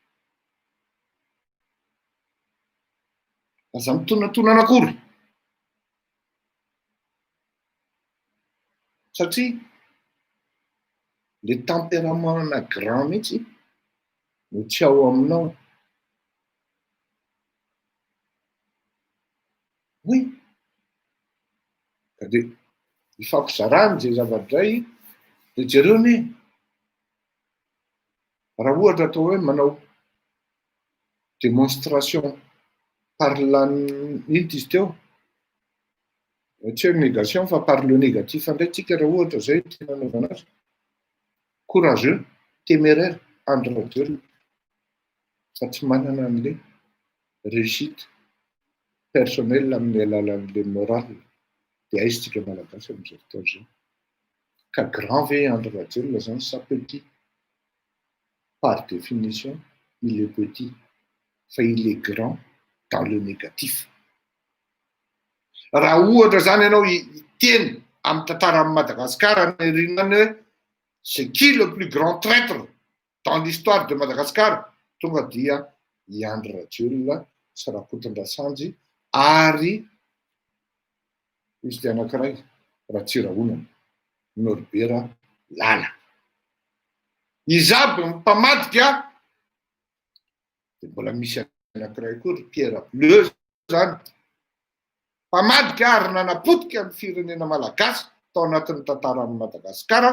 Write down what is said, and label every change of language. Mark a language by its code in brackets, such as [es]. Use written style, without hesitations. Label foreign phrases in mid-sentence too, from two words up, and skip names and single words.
[mg] Aza mitonatoana akory satria [fr] le tempérament-na grand [mg] mihitsy no tsy ao aminao. Oui, ka dia ifampizarany zay zavatra zay dia jereo anie raha ohatra atao hoe manao démonstration [fr] par la [mg] ino izy teo, tsy hoe négation fa [fr] par le négatif [mg] indray tsika raha ohatra zay tena anaovana azy. [fr] Courageux, téméraire, [mg] Andry Rajoelina fa tsy manana an'ilay [fr] réussite personnelle [mg] amin'ny alalan'ilay moral dia aizitsika malagasy amin'izao fotoana izao. Ka grand ve Andry Rajoelina zany sa petit? [fr] Par définition, il est petit, fa il est grand dans le négatif. [mg] Raha ohatra zany ianao hiteny amin'ny tantaran'i Madagasikara ny rinany hoe [fr] c'est qui le plus grand traître dans l'histoire de Madagascar, [mg] tonga dia i Andry Rajoelina sy Rakotondrasanjy ary izy dia anankiray Ratsirahonana, Norbert Lala. Izy aby mimpamadika dia mbola misy anankiray koa ry Pierre Bleu zany, mpamadika ary nanapotika ny firenena malagasy tao anatin'ny tantaran'i Madagasikara.